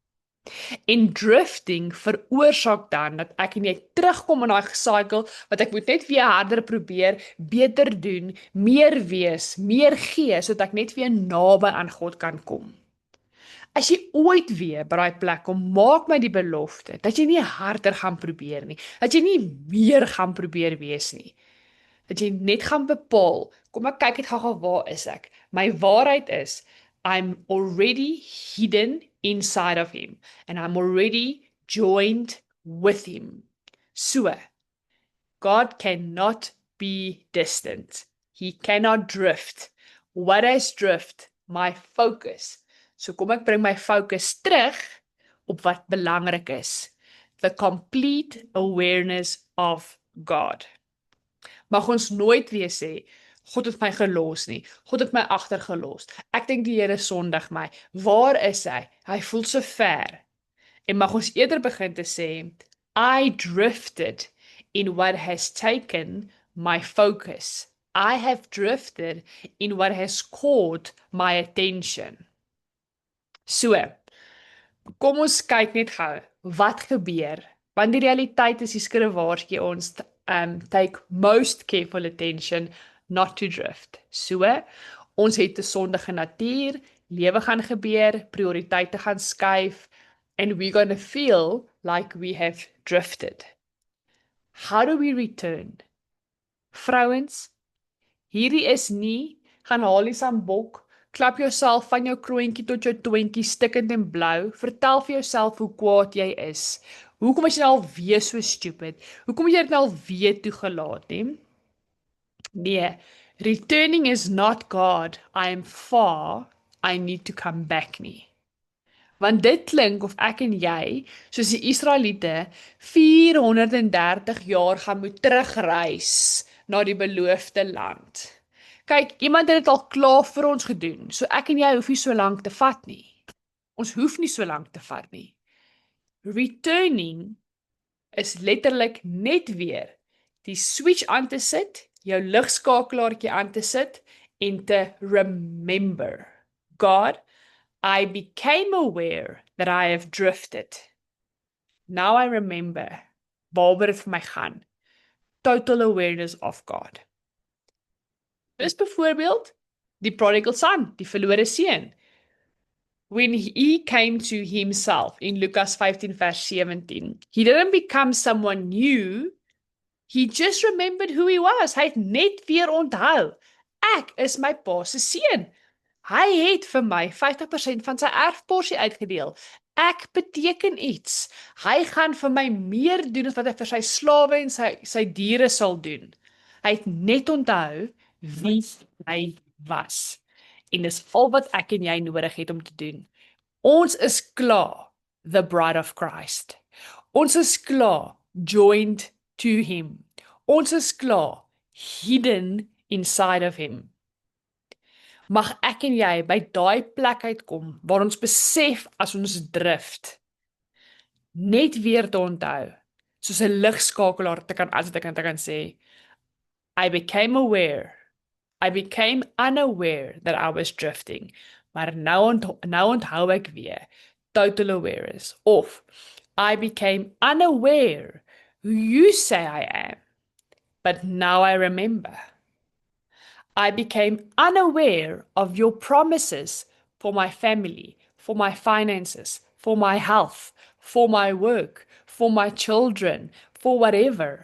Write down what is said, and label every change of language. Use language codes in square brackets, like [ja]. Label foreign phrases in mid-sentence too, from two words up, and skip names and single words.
[af] En drifting veroorsaak dan dat ek en jy terugkom in daai cycle wat ek moet net weer harder probeer, beter doen, meer wees, meer gee sodat ek net weer naby aan God kan kom. As jy ooit weer by daai plek kom, maak my die belofte dat jy nie harder gaan probeer nie, dat jy nie meer gaan probeer wees nie. Dat jy net gaan bepaal, kom ek kyk net gou-gou waar is ek. My waarheid is, [en] I'm already hidden inside of him and I'm already joined with him. So, God cannot be distant. He cannot drift. What is drift? My focus. [af] So kom ek bring my focus terug op wat belangrik is. [en] The complete awareness of God. [af] Mag ons nooit weer sê, God het my gelos nie. God het my agtergelos. Ek dink die Here sondig my. Waar is hy? Hy voel so ver. En mag ons eerder begin te sê, [en] I drifted in what has taken my focus. I have drifted in what has caught my attention. [af] So, kom ons kyk net gou, wat gebeur? Want die realiteit is die skrif waarsku ons [en] take most careful attention not to drift. [af] So, ons het 'n sondige natuur, lewe gaan gebeur, prioriteite gaan skuif, [en] and we're going to feel like we have drifted. How do we return? [af] Vrouens, hierdie is nie, gaan haal die sambok, klap jouself van jou kroontjie tot jou toontjie stikkend en blou, vertel vir jouself hoe kwaad jy is. Hoekom is jy nou alweer so stupid? Hoekom het jy dit nou alweer toegelaat, nie? Nee, [en] returning is not God, I am far, I need to come back nie. [af] Want dit klink of ek en jy, soos die Israeliete, 430 jaar gaan moet terugreis na die beloofde land. Kyk, iemand het dit al klaar vir ons gedoen, so ek en jy hoef nie so lank te vat nie. Ons hoef nie so lank te vat nie. Returning is letterlik net weer die switch aan te sit, jou ligskakelaartjie aan te sit en te remember. [en] God, I became aware that I have drifted. Now I remember [af] waaroor dit vir my gaan. [en] Total awareness of God. [af] Dis byvoorbeeld die [en] prodigal son, [af] die verlore seun. [en] When he came to himself in Lucas 15 verse 17, he didn't become someone new, he just remembered who he was. [af] Hy het net weer onthou, ek is my pa se seun. Hy het vir my 50% van sy erfporsie uitgedeel. Ek beteken iets. Hy gaan vir my meer doen as wat hy vir sy slawe en sy diere sal doen. Hy het net onthou wie hy was. En dis al wat ek en jy nodig het om te doen. Ons is klaar, [en] the bride of Christ. [af] Ons is klaar, [en] joined to him. [af] Ons is klaar, [en] hidden inside of him. [af] Mag ek en jy by daai plek uitkom waar ons besef as ons drift, net weer te onthou, soos 'n ligskakelaar te kan sê, [en] I became aware, I became unaware that I was drifting, [af] maar nou onthou ek weer, [en] total awareness, of I became unaware who you say I am, but now I remember. I became unaware of your promises for my family, for my finances, for my health, for my work, for my children, for whatever.